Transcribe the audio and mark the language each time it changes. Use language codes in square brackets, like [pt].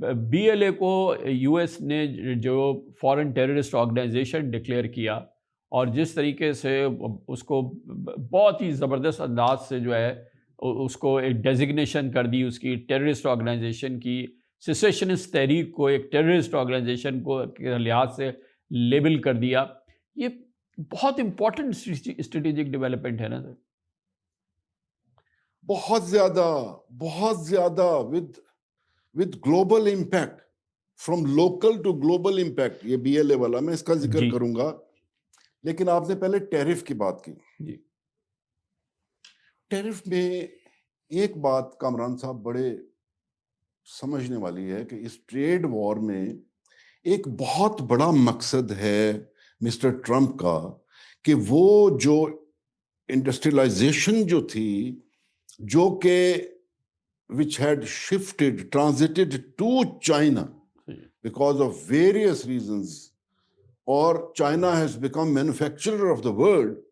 [ur] Be L A کو U S نے جو فورن ٹیررسٹ آرگنائزیشن ڈکلیئر کیا, اور جس طریقے سے اس کو بہت ہی زبردست انداز سے جو ہے اس کو ایک ڈیزگنیشن کر دی, اس کی ٹیررسٹ آرگنائزیشن کی, سیسیشنسٹ تحریک کو ایک ٹیررسٹ آرگنائزیشن کو کے لحاظ سے لیبل کر دیا, یہ بہت امپورٹنٹ اسٹریٹجک ڈیولپمنٹ ہے نا سر. بہت زیادہ [en] with global impact, from local to global impact. [ur] یہ بی ایل اے والا میں اس کا ذکر کروں گا, لیکن آپ نے پہلے ٹیرف کی بات کی. ٹیرف میں ایک بات کامران صاحب بڑے سمجھنے والی ہے کہ اس ٹریڈ وار میں ایک بہت بڑا مقصد ہے مسٹر ٹرمپ کا, کہ وہ جو انڈسٹریلائزیشن جو تھی, جو کہ [en] which had transited to China because of various reasons, or China has become manufacturer of the world.